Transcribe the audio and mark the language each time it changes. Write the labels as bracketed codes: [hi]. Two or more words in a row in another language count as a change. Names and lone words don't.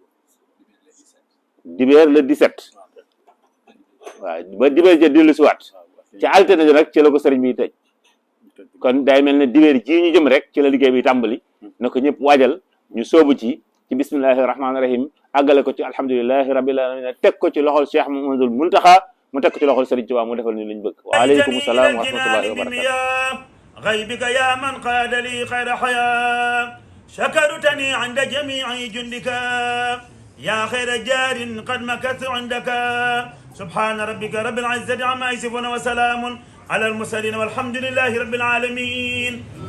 [wo] dibéer le 17 waaw ba dibéer ja dellu si waat ci altine ji nag ci la ko sëriñ bi tëj kon day mel ne dibéer ji ñu jëm rek ci la liggéey bi tàmbali na ko ñëpp waajal ñu soobu ci [ar] بسم الله الرحمن الرحيم [wo] àggale ko ci [ar] الحمد لله رب العالمين [wo] teg ko ci loxol Cheikh Mouhamadoul Mountakha mu teg ko ci loxol Sëriñ Tuubaa mu defal ñu liñ bëgg [ar] وعليكم السلام ورحمة الله وبركاته غيبك يا من قاد لي خير حياة شكرتني عند جميع جندك يا خير جار قد مكثت عندك سبحان ربك رب العزة عما يصفون وسلام على المرسلين والحمد لله رب العالمين